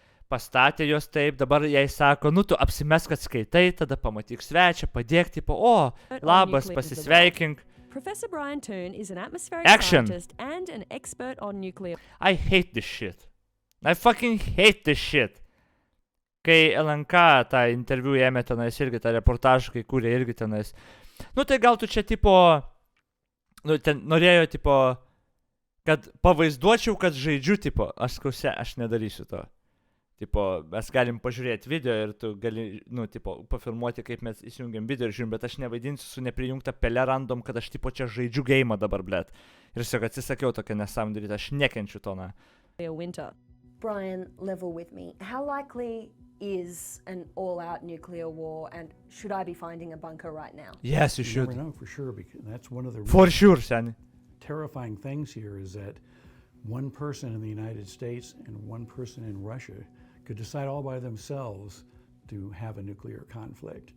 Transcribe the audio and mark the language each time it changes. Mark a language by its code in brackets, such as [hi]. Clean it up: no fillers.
[lt] Pastatė jos taip, dabar jai sako, tu apsimes, kad skaitai, tada pamatyk svečią, padėk, tipo, labas, pasisveikink. [en] Professor Brian Toon is an atmospheric Action. scientist and an expert on nuclear... I hate this shit. I fucking hate this shit. [lt] Kai LNK tą interviu ėmė tenais irgi, tą reportažą, kai kūrė irgi tenais. Tai gal tu čia, tipo, ten norėjo, tipo, kad pavaizduočiau, kad žaidžiu, tipo, aš nedarysiu to. Tipo, mes galim pažiūrėti video ir tu gali, tipo, pafilmuoti, kaip mes įsijungiam video ir žiūrim, bet aš nevaidinsiu su neprijungta pele random, kad aš, tipo, čia žaidžiu geimą dabar, blet. Ir tiesiog atsisakiau tokią nesąmonę daryti, aš nekenčiu to, na. [en] winter. Brian, level with me. How likely is an all-out nuclear war, and should I be finding a bunker right now? Yes, you should. You never know for sure, because that's one of the For sure, Sani. terrifying things here is that one person in the United States and one person in Russia could decide all by themselves to have a nuclear conflict.